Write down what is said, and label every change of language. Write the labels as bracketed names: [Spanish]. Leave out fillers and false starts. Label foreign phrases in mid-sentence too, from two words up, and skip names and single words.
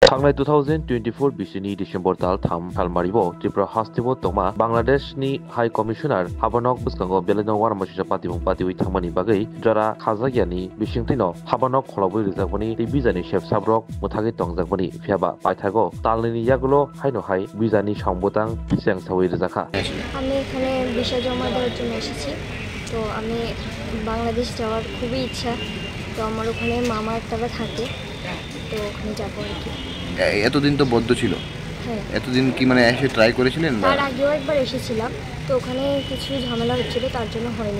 [Kok Borok] थांनाय 2024 बिसिनि डिसेम्बर दाल 3 सालमारिबो त्रिपुरा हास्तिबो तमा बांलादेशनि हाई कमिशनार हाबानक बुस्कांगो बेलेनो वारमासिसा पातिबुं पातिवि थांमानि बागै जरा खाजागियानि बिसिंथिनो हाबानक खलाबो रिजाबनि बिजानि शेफ साब्रक मुथागि तंजाकबनि फियाबा पाइथागो तालनि यागुलो हाइनो हाई बिजानि सावबोतां सियां सावै रिजाखा [Bangla] আমি এখানে ভিসা জমা দেওয়ার জন্য এসেছি। তো আমি বাংলাদেশ যাওয়ার খুবই ইচ্ছা। তো আমার ওখানে মামা একটারা থাকে, তো ওখানে যাবো আর কি। এতদিন তো বদ্ধ ছিল, হ্যাঁ এতদিন কি মানে এসে ট্রাই করেছিলেন? তার আগেও একবার এসেছিলাম, তো ওখানে কিছু ঝামেলা হচ্ছিল, তার জন্য হয়নি।